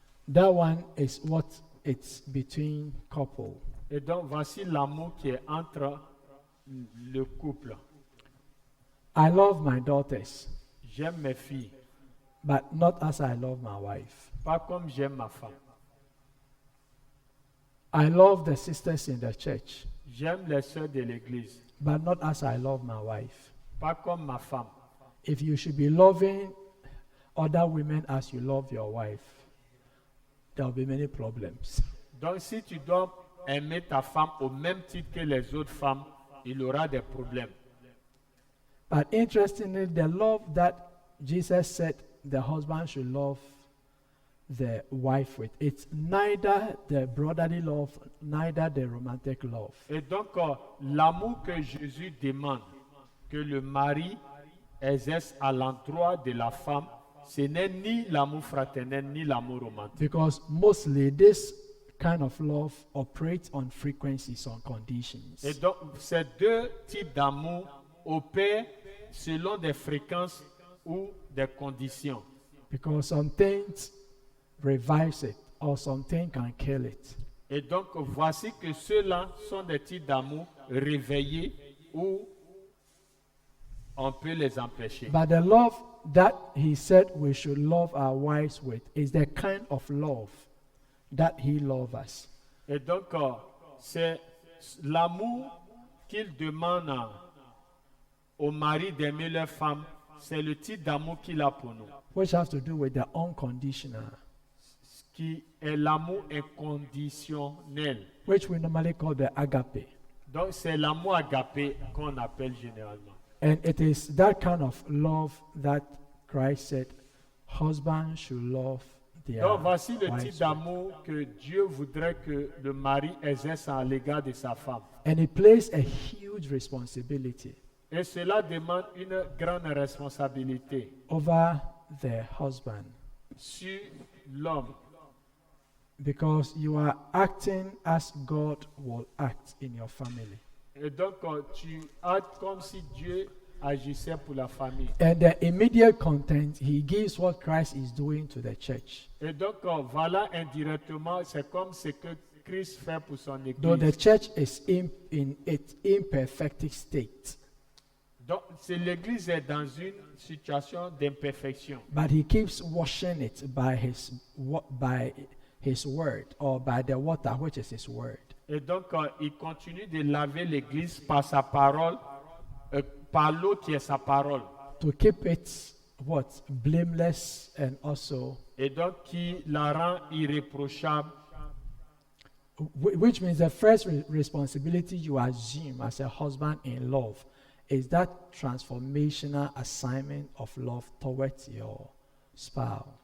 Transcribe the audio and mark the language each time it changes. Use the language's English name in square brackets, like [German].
[English] That one is what it's between couple. [French] Et donc, voici l'amour qui est entre le couple. [English] I love my daughters, [French] J'aime mes filles, [English] but not as I love my wife. [French] pas comme j'aime ma femme. [English] I love the sisters in the church, [French] J'aime les sœurs de l'église, [English] but not as I love my wife. [French] pas comme ma femme. [English] If you should be loving other women as you love your wife, there will be many problems. [French] Donc, si tu dois aimer ta femme au même titre que les autres femmes, il aura des problèmes. [English] But interestingly, the love that Jesus said the husband should love the wife with, it's neither the brotherly love, neither the romantic love. [French] Et donc, l'amour que Jésus demande que le mari exerce à l'endroit de la femme, ce n'est ni l'amour fraternel ni l'amour romantique. [English] Because mostly this kind of love operates on frequencies, on conditions. [French] Et donc, ces deux types d'amour opèrent selon des fréquences ou des conditions. [English] Because some things revives it, or something can kill it. [French] Et donc, voici que ceux-là sont des types d'amour réveillés où on peut les empêcher. [English] But the love that he said we should love our wives with is the kind of love that he loves us. [French] Et donc, c'est l'amour qu'il demande au mari d'aimer leur femme, c'est le type d'amour qu'il a pour nous, [English] Which has to do with the unconditional, [French] ce qui est l'amour inconditionnel. [English] which we normally call the agape. [French] Donc, c'est l'amour agapé qu'on appelle généralement. [English] And it is that kind of love that Christ said husbands should love their [French] Donc, voici le [English] wives [French] type [English] with. [French] d'amour que Dieu voudrait que le mari exerce à l'égard de sa femme. [English] And it plays a huge responsibility [French] Et cela demande une grande responsabilité [English] over the husband, [French] sur l'homme. [English] because you are acting as God will act in your family. [French] Et donc, tu as comme si Dieu agissait pour la famille. [English] And the immediate content, he gives what Christ is doing to the church. [French] Et donc, voilà indirectement, c'est comme ce que Christ fait pour son [English] Though the [French] église. [English] church is in its imperfect state, [French] Donc, l'église est dans une situation d'imperfection. [English] but he keeps washing it by his word, or by the water, which is his word. [French] Et donc, il continue de laver l'église par sa parole, par l'eau qui est sa parole. [English] To keep it blameless, and also [French] Et donc, qui la rend irréprochable. [English] which means the first responsibility you assume as a husband in love is that transformational assignment of love towards your spouse.